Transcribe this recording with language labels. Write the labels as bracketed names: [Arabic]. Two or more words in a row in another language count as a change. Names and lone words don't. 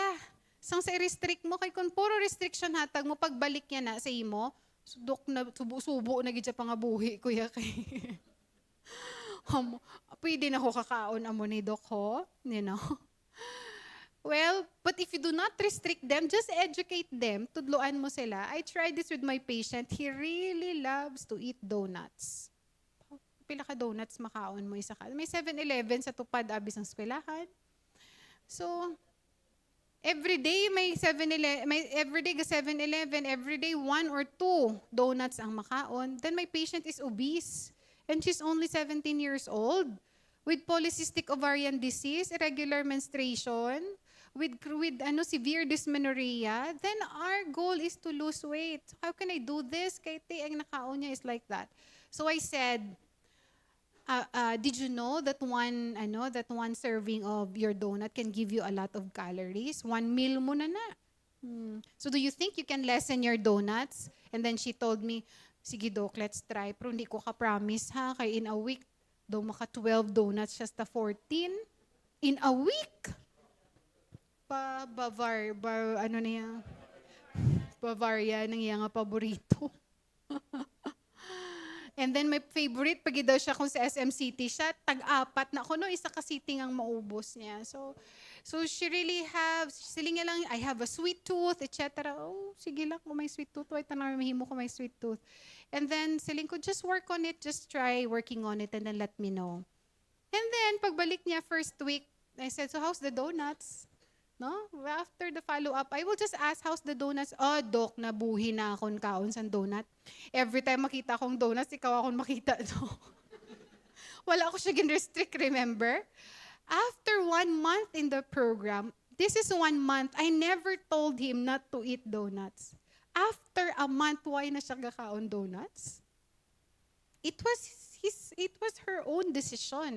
[Hiligaynon] Sang sa i-restrict mo, kay kung puro restriction hatag mo, pagbalik niya na sa imo, dok na, subo na gid sa pangabuhi, kuya kay. Pwede na ko kakaon amo ni Dok ho, [English] Well, but if you do not restrict them, just educate them, [Hiligaynon] tudloan mo sila. [English] I tried this with my patient. He really loves to eat donuts. [Hiligaynon] Pila ka donuts makaon mo isa ka. May 7-Eleven sa tupad abis ang eskwelahan. So, everyday may 7-Eleven, everyday ga 7-Eleven, everyday [English] 1 or 2 donuts [Hiligaynon] ang makaon. [English] Then my patient is obese and she's only 17 years old with polycystic ovarian disease, irregular menstruation, with severe dysmenorrhea. Then our goal is to lose weight. So how can I do this? [Hiligaynon] Kaya ang nakaon niya [English] is like that. So I said, did you know that one serving of your donut can give you a lot of calories? [Hiligaynon] 1 meal mo na. [English] So do you think you can lessen your donuts? And then she told me, sige Doc, let's try. [Hiligaynon] Pero hindi ko ka-promise ha, kaya [English] in a week, [Hiligaynon] daw maka 12 donuts [English] just 14. In a week? [Hiligaynon] Bavaria, nang iya nga paborito. [English] And then my favorite, [Hiligaynon] pag daw siya kung sa SM City siya, tag-apat na ako, isa ka sitting ang maubos niya. [English] So she really [Hiligaynon] siling niya lang, [English] I have a sweet tooth, etc. [Hiligaynon] Oh, sige lang, kung may [English] sweet tooth, [Hiligaynon] wait na mahimo ko may [English] sweet tooth. And then [Hiligaynon] siling ko, [English] just work on it, just try working on it, and then let me know. And then, [Hiligaynon] pagbalik niya [English] first week, I said, so how's the donuts? No? After the follow-up, I will just ask, how's the donuts? [Hiligaynon] Oh, Doc, nabuhi na akong kaon sa donut. [English] Every time [Hiligaynon] makita akong donuts, ikaw akong makita. No? Wala ako siya gin-restrict, remember? [English] After 1 month in the program, this is 1 month, I never told him not to eat donuts. After a month, why [Hiligaynon] na siya kakaon [English] donuts? It was her own decision.